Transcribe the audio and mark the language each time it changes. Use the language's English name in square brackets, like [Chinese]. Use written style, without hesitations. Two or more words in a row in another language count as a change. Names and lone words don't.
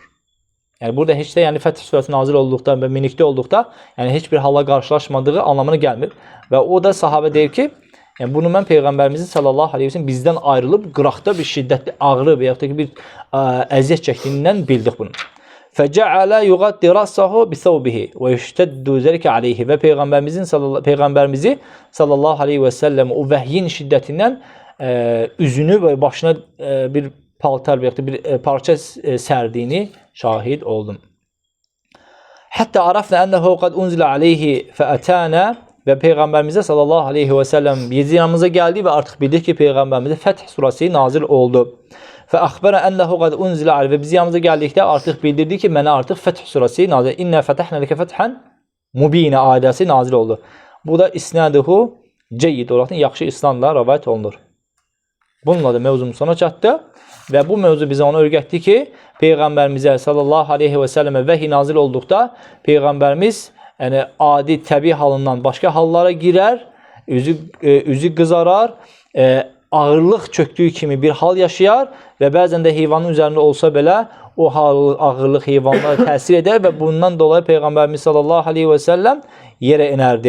[Azerbaijani] Yəni burada heç də yəni Fəth surəsi nazil olduqda və minikdə olduqda yəni heç bir hala qarşılaşmadığı anlamına gəlmir və o da sahabə deyir ki, yəni bunu mən Peyğəmbərimizin [Arabic] صلى الله عليه وسلم [Azerbaijani] bizdən ayrılıb qıraqda bir şiddətli ağrı və yaxud da ki bir əziyyət çəkdiyindən bildik bunu. [Arabic] فَجَعَلَ يُغَطِّ رَأْسَهُ بِثَوْبِهِ وَيُشْتَدُّ ذَلِكَ عَلَيْهِ [Azerbaijani] və Peyğəmbərimizi [Arabic] صلى الله عليه وسلم [Azerbaijani] o vəhyin şiddətindən üzünü və başına bir paltar və bir parça sərdiyini şahid oldum. [Arabic] حتى عرفنا أنه قد أنزل عليه فأتانا [Azerbaijani] və Peyğəmbərimizə [Arabic] صلى الله عليه وسلم [Azerbaijani] yanımıza gəldi və artıq bildik ki, Peyğəmbərimizə Fəth surəsi nazil oldu. [Arabic] فَأَخْبَرَ أَنَّهُ قَدْ أُنْزِلَ عَلَيْهِ [Azerbaijani] və biz yanımıza gəldikdə artıq bildirdi ki, mənə artıq Fəth surəsi nazil, [Arabic] إنا فتحنا لك فتحا مبينا [Azerbaijani] ayəsi nazil oldu. Bu da [Arabic] إسناده جيد [Azerbaijani] olaraq yaxşı isnadla rəvayət olunur. Bununla da mövzumuz sona çatdı və bu mövzu bizə onu öyrətdi ki, Peyğəmbərimizə [Arabic] صلى الله عليه وسلم [Azerbaijani] vəhiy nazil olduqda Peyğəmbərimiz yəni adi təbii halından başqa hallara girər, üzü qızarar, ağırlıq çöktüyü kimi bir hal yaşayar və bəzən də heyvanın üzərində olsa belə o ağırlıq heyvanlara təsir edər və bundan dolayı Peyğəmbərimiz [Arabic] صلى الله عليه وسلم [Azerbaijani] yerə inərdi.